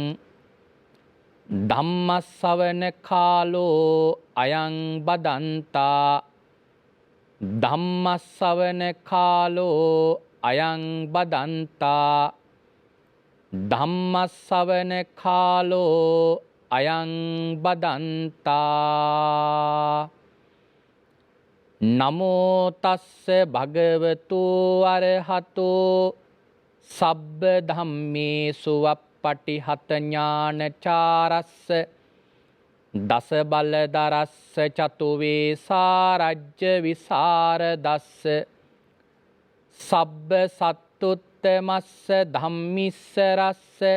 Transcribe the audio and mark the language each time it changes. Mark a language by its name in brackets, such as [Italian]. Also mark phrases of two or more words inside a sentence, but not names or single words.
[Pali] ධම්මස්සවන කාලෝ අයං බදන්තා ධම්මස්සවන කාලෝ අයං බදන්තා ධම්මස්සවන කාලෝ අයං බදන්තා නමෝ තස්ස භගවතු අරහතෝ සබ්බ ධම්මේසු වප්පටිහත ඥානචාරස්ස දස බලදරස්ස චතුවේ සාරජ්‍ය විසරදස්ස සබ්බ සත්තුත්තමස්ස ධම්මිස්සරස්ස